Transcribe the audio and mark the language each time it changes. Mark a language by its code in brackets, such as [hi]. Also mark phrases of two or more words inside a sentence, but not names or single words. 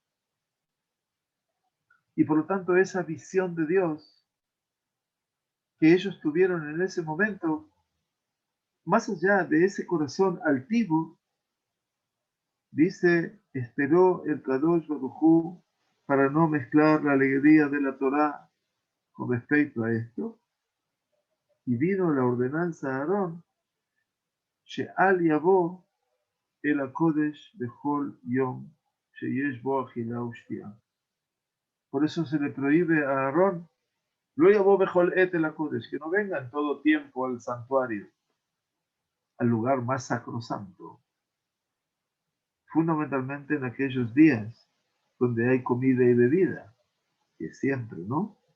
[es] Y por lo tanto esa visión de Dios que ellos tuvieron en ese momento más allá de ese corazón altivo, dice, esperó el [he] קדוש ברוך הוא [es] para no mezclar la alegría de la Torá con respecto a esto, y vino la ordenanza a Aarón, [he] שאל יבא אל הקדש בכל יום, שיש בו אכילה ושתיה. [es] Por eso se le prohíbe a Aarón, [he] לא יבא בכל עת אל הקדש, [es] que no venga en todo tiempo al santuario, al lugar más sacrosanto, fundamentalmente en aquellos días donde hay comida y bebida, que siempre, ¿no?